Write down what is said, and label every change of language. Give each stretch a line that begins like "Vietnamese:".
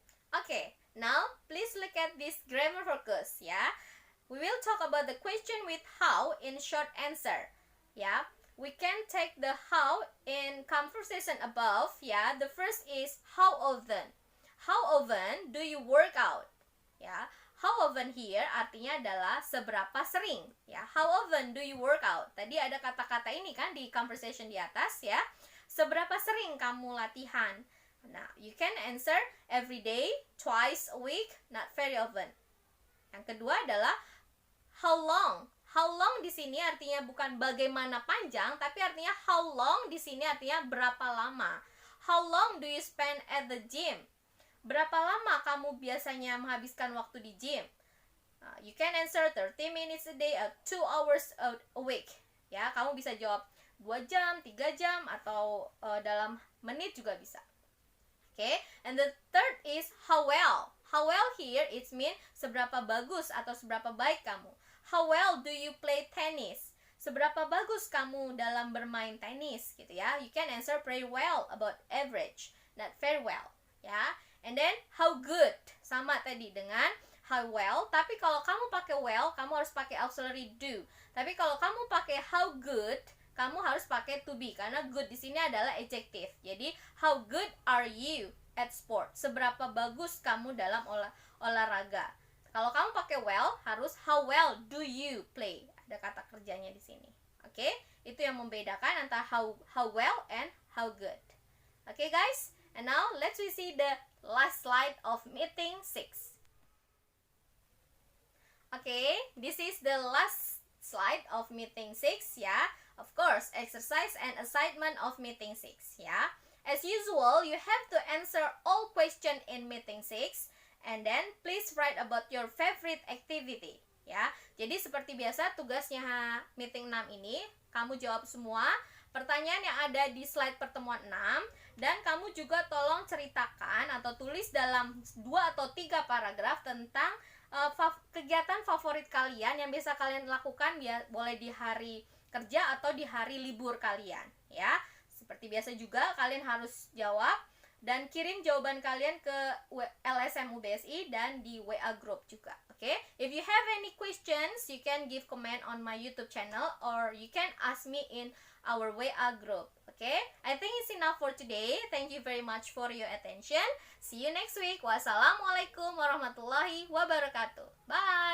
English: Okay, now please look at this grammar focus ya. We will talk about the question with how in short answer ya. We can take the how in conversation above ya. The first is how often. How often do you work out? Ya. How often here
Indonesian: artinya adalah seberapa sering ya.
English: How often do you work out?
Indonesian: Tadi ada kata-kata ini kan di conversation di atas ya. Seberapa sering kamu latihan?
English: Nah, you can answer every day, twice a week, not very often.
Indonesian: Yang kedua adalah how long. How long di sini artinya bukan bagaimana panjang, tapi artinya how long di sini artinya berapa lama.
English: How long do you spend at the gym?
Indonesian: Berapa lama kamu biasanya menghabiskan waktu di gym?
English: You can answer 30 minutes a day or 2 hours a week.
Indonesian: Ya, kamu bisa jawab 2 jam, 3 jam, atau dalam menit juga bisa.
English: Okay, and the third is how well. How well here it mean
Indonesian: seberapa bagus atau seberapa baik kamu.
English: How well do you play tennis?
Indonesian: Seberapa bagus kamu dalam bermain tenis gitu ya.
English: You can answer very well about average, not very well ya. And then how good
Indonesian: sama tadi dengan
English: how well,
Indonesian: tapi kalau kamu pakai well, kamu harus pakai auxiliary do. Tapi kalau kamu pakai how good, kamu harus pakai to be karena good di sini adalah adjective. Jadi
English: how good are you at sport?
Indonesian: Seberapa bagus kamu dalam olahraga? Kalau kamu pakai well, harus
English: how well do you play?
Indonesian: Ada kata kerjanya di sini. Oke? Itu yang membedakan antara
English: how well and how good. Okay guys, and now let's we see the last slide of meeting 6. Okay, this is the last slide of meeting 6 ya. Of course, exercise and assignment of meeting 6 ya. As usual, you have to answer all question in meeting 6 and then please write about your favorite activity ya.
Indonesian: Jadi seperti biasa tugasnya meeting 6 ini kamu jawab semua pertanyaan yang ada di slide pertemuan 6 dan kamu juga tolong ceritakan atau tulis dalam 2 atau 3 paragraf tentang kegiatan favorit kalian yang bisa kalian lakukan boleh di hari kerja atau di hari libur kalian ya. Seperti biasa juga kalian harus jawab dan kirim jawaban kalian ke LSM UBSI dan di WA group juga.
English: Okay? If you have any questions, you can give comment on my YouTube channel or you can ask me in our WA group. Okay? I think it's enough for today. Thank you very much for your attention. See you next week.
Arabic: Wassalamualaikum warahmatullahi wabarakatuh.
English: Bye.